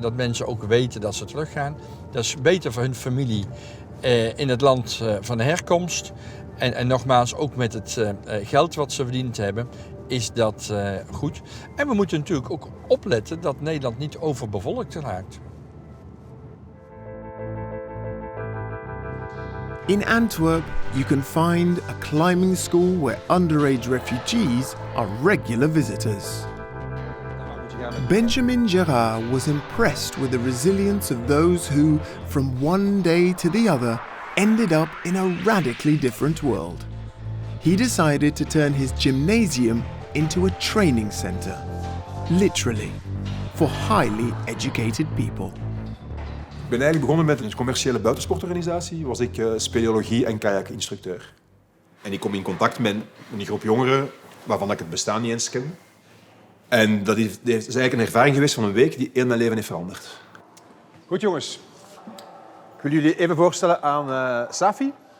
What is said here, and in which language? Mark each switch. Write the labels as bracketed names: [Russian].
[Dutch] Dat mensen ook weten dat ze teruggaan. Dat is beter voor hun familie in het land van herkomst. En nogmaals, ook met het geld wat ze verdiend hebben, is dat goed. En we moeten natuurlijk ook opletten dat Nederland niet overbevolkt raakt. [English] In Antwerp, you can find a climbing school where underage refugees are regular visitors. Benjamin Gerard was impressed with the resilience of those who, from one day to the other, ended up in a radically different world. He decided to turn his gymnasium into a training center, literally, for highly educated people. [Dutch] Ik ben eigenlijk begonnen met een commerciële buitensportorganisatie. Was ik speleologie- en kajakinstructeur. En ik kom in contact met een groep jongeren waarvan ik het bestaan niet eens ken. En dat is eigenlijk een ervaring geweest van een week die heel mijn leven heeft veranderd. Goed jongens, ik wil jullie even voorstellen aan Safi.